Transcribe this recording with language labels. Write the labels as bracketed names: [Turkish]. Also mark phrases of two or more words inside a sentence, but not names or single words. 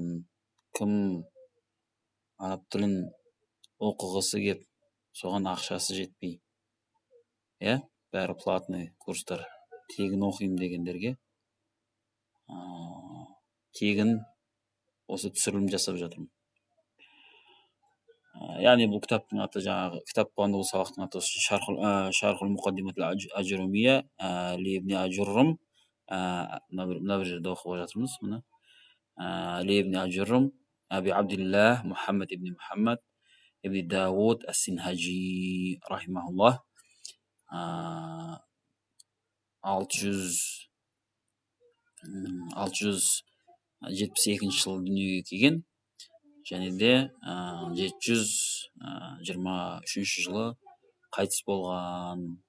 [Kazakh] Кім араб тілін оқығысы кеп, соған ақшасы жетпей, бәрі платный курстар, тегін оқимын дегендерге тегін осы түсірілім жасап жатырмын. Яғни бұл кітаптың аты жаңағы кітап болғанда бұл сабақтың аты Шархул Муқаддимат Ажуррумия ли ибн Ажуррум. Мына бір жерде оқып жатырмыз. Мына ли ибн Ажуррум Аби Абдиллах Мухаммад ибн Мухаммад ибн Дауд ас-Синхаджи рахимахуллах 672 жылы дүниеге келген, және де 723 жылы қайтыс болған.